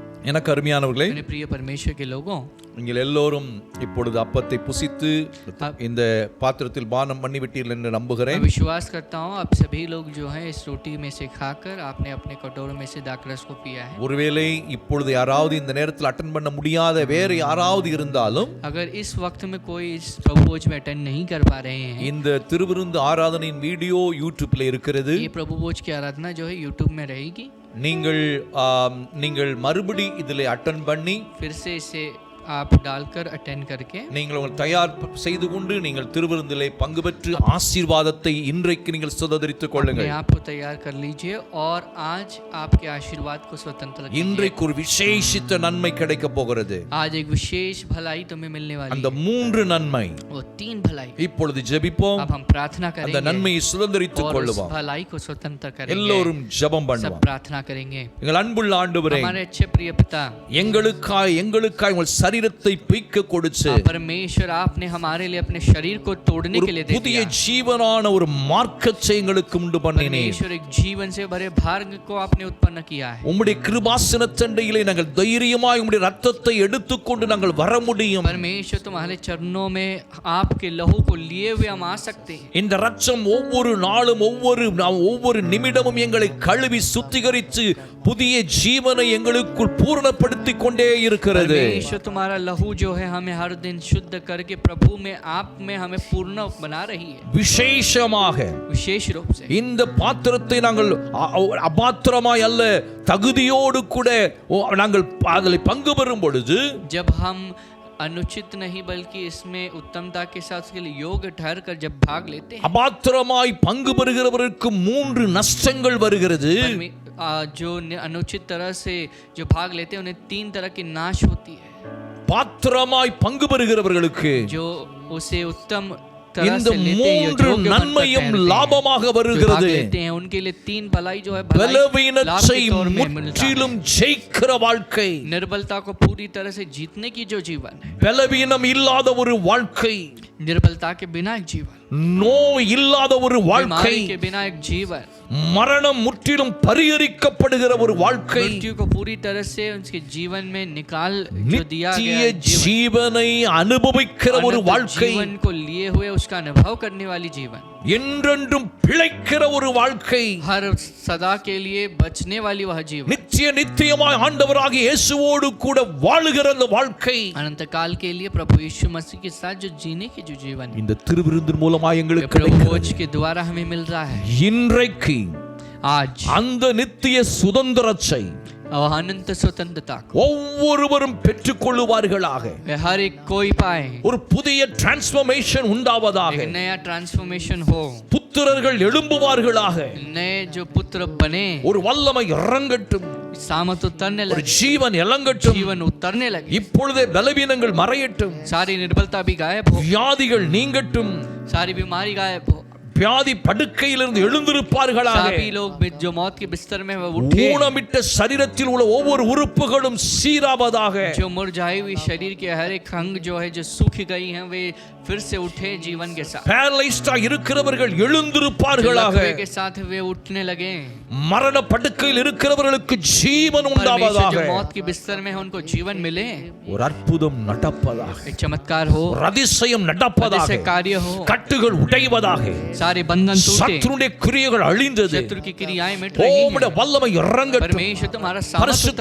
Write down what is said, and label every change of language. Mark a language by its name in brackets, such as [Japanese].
[Tamil] எனக்கு அருமையானவர்களே, [Hindi] मेरे प्रिय परमेश्वर के लोगों, [Tamil] நீங்கள் எல்லோரும் இப்பொழுது அப்பத்தை புசித்து இந்த பாத்திரத்தில் பானம் பண்ணிவிட்டீர்கள் என்று [Hindi] मैं [Tamil] நம்புகிறேன். [Hindi] विश्वास करता हूँ आप सभी लोग जो हैं इस रोटी में से खाकर आपने अपने कटोरों में से दाखरस को पिया है. [Tamil] ஒருவேளை இப்பொழுது யாராவது இந்த நேரத்தில் அட்டன் பண்ண முடியாத வேறு யாராவது இருந்தாலும் [Hindi] अगर इस वक्त में कोई इस प्रभु भोज में अटेंड नहीं कर पा रहे हैं, [Tamil] இந்த திருவிருந்து ஆராதனையின் வீடியோ யூடியூப்ல இருக்கிறது. [Hindi] ये प्रभु भोज की आराधना जो है यूट्यूब में रहेगी. [Tamil] நீங்கள் மறுபடி இதில் அட்டன் பண்ணி [Hindi] फिर से इसे आप डालकर अटेंड करके [Tamil] நீங்கள் உங்களை தயார் செய்து கொண்டு நீங்கள் திருவிருந்திலே பங்கு பெற்று ஆசீர்வாதத்தை இன்றைக்கு நீங்கள் சுதந்திரித்துக் கொள்ளுங்கள். [Hindi] अपने आप को तैयार कर लीजिए और आज आपके आशीर्वाद को स्वतंत्र कीजिए. [Tamil] இன்றைக்கு ஒரு விசேஷித்த நன்மை கிடைக்க போகிறது. [Hindi] आज एक विशेष भलाई तुम्हें मिलने वाली [Tamil] அந்த [Hindi] है. [Tamil] மூன்று நன்மை [Hindi] वो 3 भलाई. [Tamil] இப்பொழுது ஜெபிப்போம். [Hindi] अब हम प्रार्थना [Tamil] அந்த [Hindi] करेंगे [Tamil] நன்மையை சுதந்திரித்துக் [Hindi] और उस [Tamil] கொள்ளுவோம். [Hindi] भलाई को स्वतंत्र करेंगे. [Tamil] எல்லோரும் ஜெபம் [Hindi] सब [Tamil] பண்ணுவோம். [Hindi] प्रार्थना करेंगे. [Tamil] எங்கள் அன்புள்ள ஆண்டவரே, [Hindi] हमारे अच्छे प्रिय पिता, [Tamil] எங்களுக்காய் உங்கள் சரீரத்தை பிய்க்க கொடுத்து [Hindi] परमेश्वर आपने हमारे लिए अपने शरीर को तोड़ने [Tamil] ஒரு [Hindi] के लिए दे [Tamil] புதிய [Hindi] दिया। [Tamil] ஜீவனான ஒரு மார்க்கத்தை எங்களுக்கு உண்டு பண்ணினீர். [Hindi] परमेश्वर एक जीवन से भरे भाग्य को आपने उत्पन्न किया है। [Tamil] உம்முடைய கிருபாசன தண்டையிலே நாங்கள் தைரியமாய் உம்முடைய ரத்தத்தை எடுத்துக்கொண்டு நாங்கள் வர முடியும். [Hindi] परमेश्वर तुम्हारे चरणों में आपके लहू को लिए हुए हम आ सकते हैं। [Tamil] இந்த ரத்தம் ஒவ்வொரு நாளும் ஒவ்வொரு நிமிடமும் எங்களை கழுவி சுத்திகரித்து புதிய ஜீவனை எங்களுக்குள் பூரணப்படுத்தி கொண்டே இருக்கிறது. [Hindi] परमेश्वर तुम्हारा लहू जो है हमें हर दिन शुद्ध करके प्रभु में आप में हमें पूर्ण बना रही है। [Tamil] விசேஷமாக [Hindi] विशेष रूप से [Tamil] இந்த பாத்திரத்தை நாங்கள் அபாத்திரமாய் அல்ல தகுதியோடு கூட நாங்கள் அதில் பங்கு பெறும் பொழுது [Hindi] जब हम अनुचित नहीं बल्कि इसमें उत्तमता के साथ उसके लिए योग्य ठहर कर जब भाग लेते हैं, [Tamil] அபாத்திரமாய் பங்கு பெறுகிறவருக்கு 3 நஷ்டங்கள் வருகிறது. [Hindi] जो अनुचित तरह से जो भाग लेते हैं उन्हें 3 तरह की नाश होती है। [Tamil] பாத்திரமாய் பங்கு பெறுகிறவர்களுக்கு [Hindi] जो उसे उत्तम तरह [Tamil] இந்த [Hindi] से लेते हैं, जो [Tamil] 3 [Hindi] योग्य बनकर [Tamil] நன்மையும் [Hindi] ठहरते हैं, [Tamil] லாபமாக [Hindi] जो भाग [Tamil] வருகிறது. [Hindi] लेते हैं उनके लिए 3 भलाई जो है भलाई लाभ [Tamil] பலவீனத்தை [Hindi] के तौर में मिलता है। [Tamil] முற்றிலும் ஜெயிக்கிற வாழ்க்கை, [Hindi] निर्बलता को पूरी तरह से जीतने की जो जीवन है, [Tamil] பலவீனம் இல்லாத ஒரு வாழ்க்கை, [Hindi] निर्बलता के बिना एक जीवन, [Tamil] நோய் இல்லாத ஒரு வாழ்க்கை, [Hindi] बीमारी के बिना एक जीवन, [Tamil] மரணம் முற்றிலும் பரிகரிக்கப்படுகிற ஒரு வாழ்க்கை, [Hindi] मृत्यु को पूरी तरह से उसके जीवन में निकाल जो दिया [Tamil] நித்திய [Hindi] गया जीवन, [Tamil] ஜீவனை அனுபவிக்கிற ஒரு [Hindi] अनंत [Tamil] வாழ்க்கை, [Hindi] जीवन को लिए हुए उसका अनुभव करने वाली जीवन, [Tamil] என்றென்றும் பிழைக்கிற ஒரு வாழ்க்கை, [Hindi] हर सदा के लिए बचने वाली वह जीवन, [Tamil] நித்தியமாய் ஆண்டவராகிய இயேசுவோடு கூட வாழுகிற அந்த வாழ்க்கை, [Hindi] अनंत काल के लिए प्रभु यीशु मसीह के साथ जो जीने की जो जीवन है, [Tamil] இந்த திருவிருந்தின் மூலமாக எங்களுக்கு [Hindi] प्रभु [Tamil] கிடைக்கிறது. [Hindi] भोज के द्वारा हमें मिल रहा है। [Tamil] இன்றைக்கு [Hindi] आज [Tamil] அந்த நித்திய சுதந்திரத்தை [Hindi] और अनंत स्वतंत्रता [Tamil] ஒவ்வொருவரும் பெற்றுக்கொள்ளுவார்களாக. [Hindi] हर एक कोई पाए, [Tamil] ஒரு புதிய டிரான்ஸ்ஃபர்மேஷன் உண்டாவதாக. [Hindi] एक नया ट्रांसफॉर्मेशन हो, [Tamil] புத்திரர்கள் எழும்புவார்களாக. [Hindi] नए जो पुत्र बने, [Tamil] ஒரு வல்லமை இறங்கட்டும், [Hindi] सामर्थ उतरने [Tamil] ஒரு [Hindi] लगे, [Tamil] ஜீவன் இறங்கட்டும். [Hindi] जीवन उतरने लगे, [Tamil] இப்பொழுதே பலவீனங்கள் மறையட்டும், [Hindi] सारी निर्बलता भी गायब हो, [Tamil] வியாதிகள் நீங்கட்டும், [Hindi] सारी बीमारी गायब हो, [Tamil] வியாதி படுக்கையிலிருந்து எழுந்திருப்பார்களாக. [Hindi] सभी लोग जो मौत के बिस्तर में वह उठे, [Tamil] ஊனமிட்ட சரீரத்தில் உள்ள ஒவ்வொரு உறுப்புகளும் சீராவதாக. [Hindi] जो मुरझाई हुई शरीर के हर एक अंग जो है जो सूख गई हैं वे फिर से उठे जीवन के साथ, [Tamil] பேரலைஸ்டா இருக்கிறவர்கள் எழுந்திருப்பார்களாக. [Hindi] लकवे के साथ वे उठने लगे, [Tamil] மரண படுக்கையில் இருக்கிறவர்களுக்கு ஜீவன் [Hindi] परमेश्वर [Tamil] உண்டாவதாக. [Hindi] जो मौत के बिस्तर में है उनको जीवन मिले, [Tamil] ஒரு அற்புதம் நடப்பதாக, [Hindi] एक चमत्कार हो, [Tamil] ஒரு அதிசயம் நடப்பதாக, [Hindi] ऐसे कार्य हो, [Tamil] கட்டுகள் உடைவதாக, [Hindi] सारे बंधन टूटे, [Tamil] சத்துருடைய கிரியைகள் அழிந்தது. [Hindi] शत्रु की क्रियाएं मिट [Tamil] ஓ [Hindi] रही [Tamil] உம்முடைய [Hindi] हैं, [Tamil] வல்லமை இறங்கட்டும். [Hindi] परमेश्वर तुम्हारा सामर्थ [Tamil] பரிசுத்த